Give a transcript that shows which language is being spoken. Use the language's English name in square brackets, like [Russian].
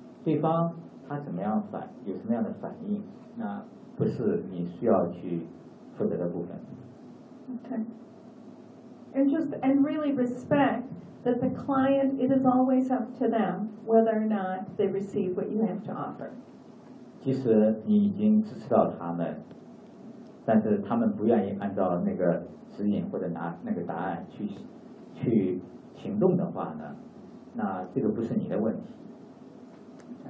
[Chinese] 对方他怎么样反，有什么样的反应，那不是你需要去负责的部分。 [English] Okay. And just and really respect that the client, it is always up to them whether or not they receive what you have to offer. [Chinese] 即使你已经支持到他们，但是他们不愿意按照那个指引或者拿那个答案去行动的话呢，那这个不是你的问题。